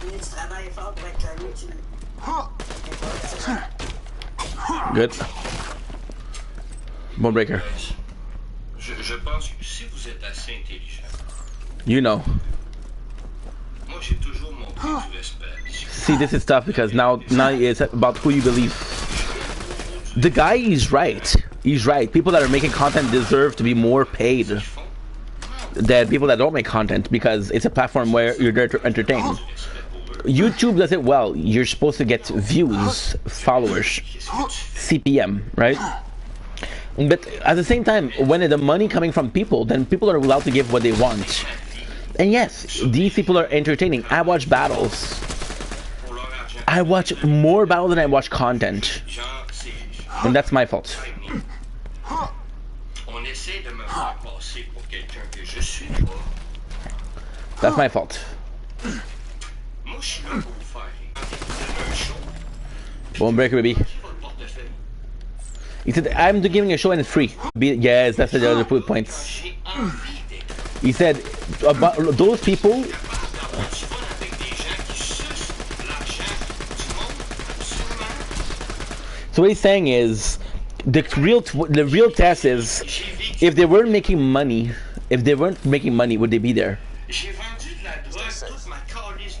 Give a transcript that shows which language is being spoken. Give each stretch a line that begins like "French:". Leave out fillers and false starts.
French: Tu travailles fort pour être connu, tu...
English: Good. Bone breaker.
French: Je pense que si vous êtes assez intelligent,
English: You know.
French: moi j'ai toujours montré du respect.
English: See, this is tough because now it's about who you believe. The guy is right. He's right. People that are making content deserve to be more paid than people that don't make content because it's a platform where you're there to entertain. YouTube does it well. You're supposed to get views, followers, CPM, right? But at the same time, when the money coming from people, then people are allowed to give what they want. And yes, these people are entertaining. I watch battles. I watch more battles than I watch content. And that's my fault.
French: On essaie de me faire passer pour quelqu'un que je suis pas.
English: That's my fault.
French: Moi je suis là pour vous faire rire. Un show.
English: Bone breaker, baby.
French: Votre portefeuille.
English: He said, I'm giving a show and it's free. Yes, that's the other point.
French: J'ai envie d'être
English: He said, about those people,
French: capable d'avoir du fun avec des gens qui sucent l'argent du monde. Absolument.
English: so what he's saying is, the real test is, if they weren't making money, would they be there?
French: J'ai vendu de la drogue toute ma calice de